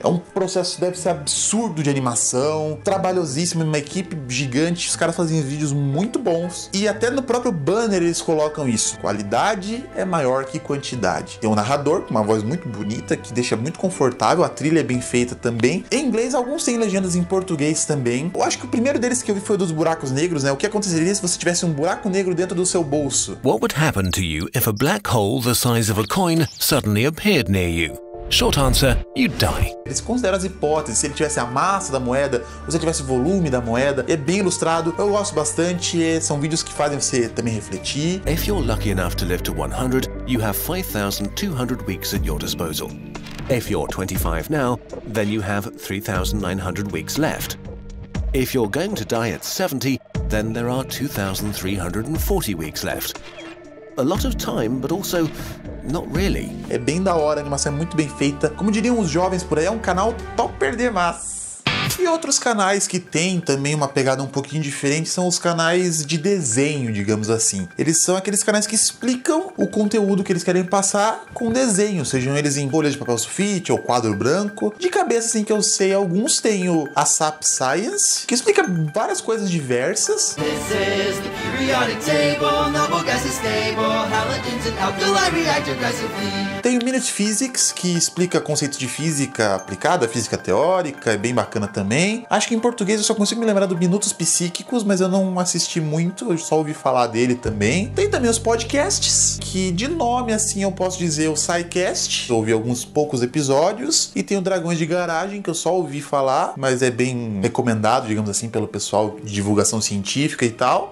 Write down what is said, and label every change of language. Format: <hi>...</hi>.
<pt>É um processo, deve ser absurdo de animação, trabalhosíssimo, uma equipe gigante. Os caras fazem vídeos muito bons e até no próprio banner eles colocam isso. Qualidade é maior que quantidade. Tem um narrador com uma voz muito bonita que deixa muito confortável, a trilha é bem feita também. Em inglês, alguns têm legendas em português também. Eu acho que o primeiro deles que eu vi foi o dos buracos negros, né? O que aconteceria se você tivesse um buraco negro dentro do seu bolso?</pt> <en>What would happen to you if a black hole the size of a coin suddenly appeared near you? Short answer, you die.</en> <pt>Eles consideram as hipóteses, se ele tivesse a massa da moeda, ou se ele tivesse o volume da moeda. É bem ilustrado, eu gosto bastante, são vídeos que fazem você também refletir.</pt> <en>If you're lucky enough to live to 100, you have 5,200 weeks at your disposal. If you're 25 now, then you have 3,900 weeks left. If you're going to die at 70, then there are 2,340 weeks left. A lot of time, but also not really.</en> <pt>É bem da hora, a animação é muito bem feita. Como diriam os jovens por aí, é um canal topper demais. E outros canais que tem também uma pegada um pouquinho diferente são os canais de desenho, digamos assim. Eles são aqueles canais que explicam o conteúdo que eles querem passar com desenho, sejam eles em folha de papel sulfite ou quadro branco. De cabeça, assim, que eu sei, alguns tem o ASAP Science, que explica várias coisas diversas.</pt> <en>This is the periodic table, noble gas is stable, halogens and alkali react aggressively.</en> <pt>Tem o Minute Physics, que explica conceitos de física aplicada, física teórica, é bem bacana também. Acho que em português eu só consigo me lembrar do Minutos Psíquicos, mas eu não assisti muito, eu só ouvi falar dele também. Tem também os podcasts, que de nome assim eu posso dizer o SciCast, eu ouvi alguns poucos episódios, e tem o Dragões de Garagem, que eu só ouvi falar, mas é bem recomendado, digamos assim, pelo pessoal de divulgação científica e tal.</pt>